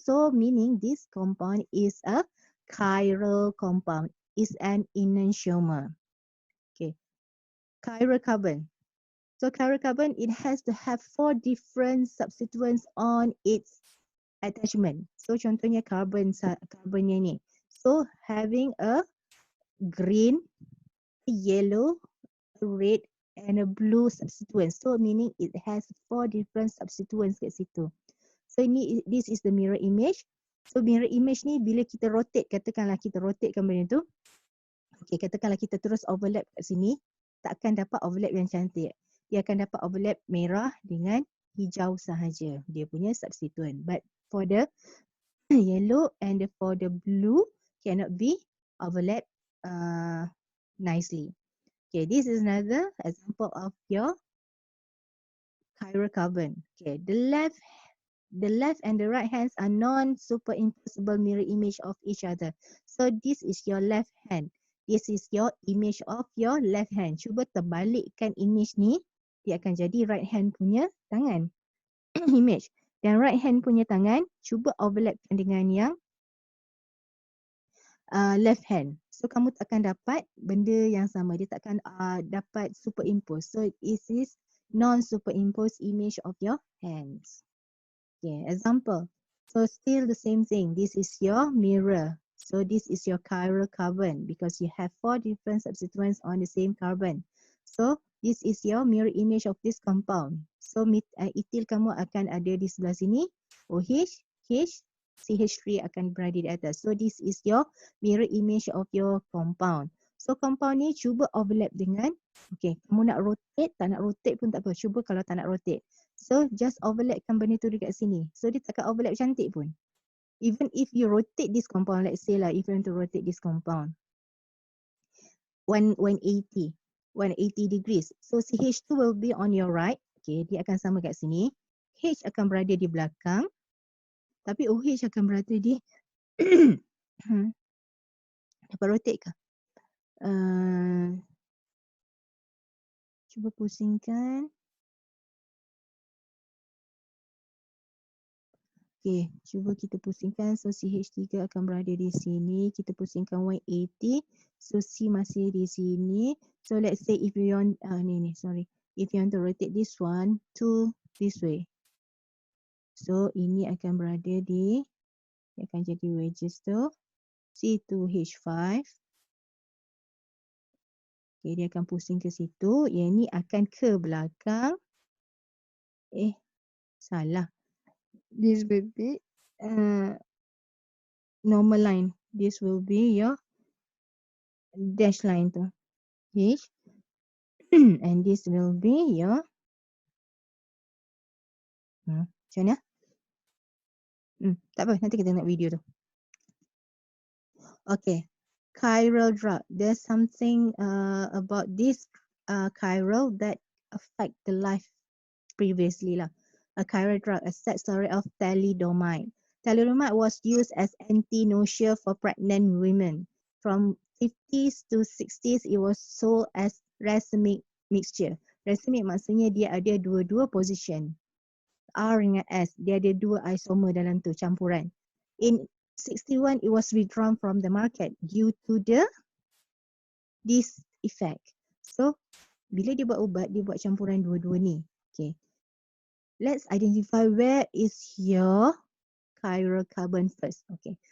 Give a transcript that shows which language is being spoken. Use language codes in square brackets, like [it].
[en] So meaning this compound is a chiral compound, is an enantiomer. Okay, chiral carbon. So chiral carbon, it has to have 4 different substituents on its attachment. [ms] So contohnya carbonnya ni. [en] So having a green, yellow, red and a blue substituent. So meaning it has 4 different substituents [ms] kat situ. [en] So this is the mirror image. [ms] So mirror image ni bila kita rotate, katakanlah kita rotatekan benda tu. Okay, katakanlah kita terus overlap kat sini, tak akan dapat overlap yang cantik. Dia akan dapat overlap merah dengan hijau sahaja. Dia punya substituent. [en] But for the yellow and for the blue cannot be overlap nicely. Okay, this is another example of your chiral carbon. Okay, the left and the right hands are non-superimposable mirror image of each other. So this is your left hand. This is your image of your left hand. [ms] Cuba terbalikkan image ni, dia akan jadi right hand punya tangan. Image. Dan [en] right hand [ms] punya tangan, cuba overlapkan dengan yang [en] left hand. [ms] So kamu tak akan dapat benda yang sama. Dia tak akan dapat superimpose. [en] So it is non-superimposed image of your hands. Okay, example. So still the same thing. This is your mirror. So this is your chiral carbon because you have 4 different substituents on the same carbon. So this is your mirror image of this compound. [ms] So ethyl kamu akan ada di sebelah sini. OH, H, CH3 akan berada di atas. [en] So this is your mirror image of your compound. [ms] So compound ni cuba overlap dengan, okay, kamu nak rotate, tak nak rotate pun tak apa. Cuba kalau tak nak rotate. So just overlapkan benda tu dekat sini. So dia takkan overlap cantik pun. [en] Even if you rotate this compound, let's say lah, if you want to rotate this compound 180 degrees. So CH2 will be on your right. [ms] Okay, dia akan sama kat sini. H akan berada di belakang. Tapi OH akan berada di dapat rotate ke? Cuba pusingkan. Okay, cuba kita pusingkan. So CH3 akan berada di sini. Kita pusingkan 180. So C masih di sini. [en] So let's say if you want, if you want to rotate this one to this way. [ms] So ini akan berada di, dia akan jadi wedges tu. [en] C2H5. [ms] Okay, dia akan pusing ke situ. Yang ni akan ke belakang. Salah. [en] This will be normal line. This will be your dash line tu. H. And this will be your [ms] macam mana? Tak apa, nanti kita tengok video tu. [en] Okay. Chiral drug. There's something about this chiral that affect the life previously lah. A chiral drug, a sad story of thalidomide. Thalidomide was used as anti-nausea for pregnant women. From 50s to 60s, it was sold as racemic mixture. [ms] Racemic maksudnya dia ada dua-dua position. R dengan S, dia ada dua isomer dalam tu, campuran. [en] In 61, it was withdrawn from the market due to this effect. [ms] So, bila dia buat ubat, dia buat campuran dua-dua ni. Okay. [en] Let's identify where is your chiral carbon first. Okay.